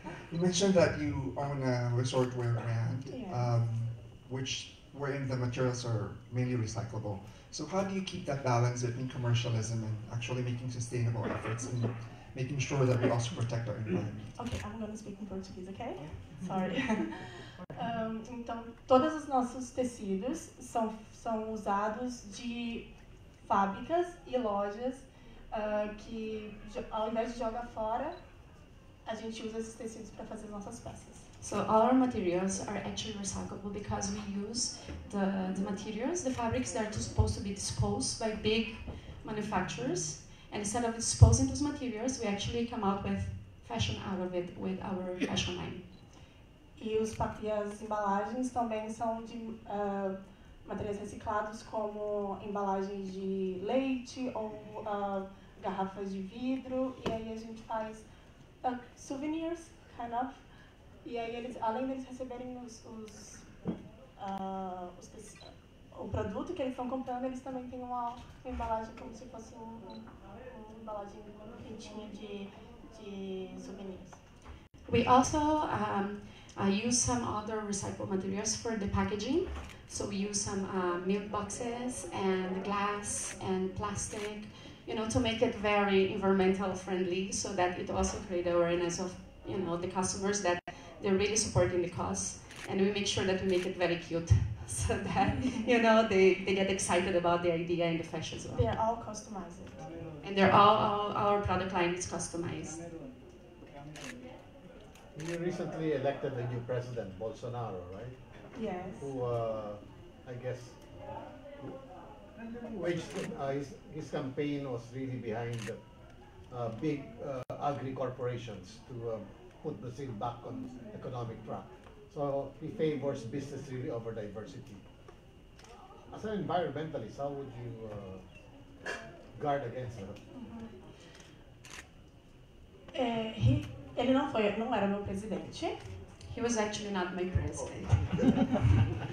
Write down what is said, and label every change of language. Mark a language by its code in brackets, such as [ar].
[en] you mentioned that you own a resort wear brand, Yeah. which wherein the materials are mainly recyclable. So how do you keep that balance between commercialism and actually making sustainable efforts and making sure that we also protect our environment? Ok, I'm going to speak in português, ok? Sorry. [pt] Então, todos os nossos tecidos são usados de fábricas e lojas que, ao invés de jogar fora, a gente usa esses tecidos para fazer as nossas peças. [en] So all our materials are actually recyclable because we use the materials, the fabrics that are supposed to be disposed by big manufacturers. And instead of disposing those materials, we actually come out with fashion out of it with our fashion line. [pt] E as embalagens também são de materiais reciclados, como embalagens de leite ou garrafas de vidro. E aí a gente faz souvenirs, [en] kind of. [pt] E aí eles, além deles receberem o produto que eles estão comprando, eles também têm uma embalagem como se fosse uma embalagem quentinha de souvenirs. [en] We also use some other recycled materials for the packaging. So we use some milk boxes and glass and plastic, you know, to make it very environmental friendly, so that it also create awareness of, you know, the customers that they're really supporting the cause. And we make sure that we make it very cute, so that, you know, they get excited about the idea and the fashion as well. They are all customized. And they're all our product line is customized. You recently elected a new president, Bolsonaro, right? Yes. Who, I guess, waged his campaign was really behind big agri-corporations to put Brazil back on economic track. So he favors business really over diversity. As an environmentalist, how would you guard against that? [pt] Ele não era meu presidente. [en] He was actually not my president.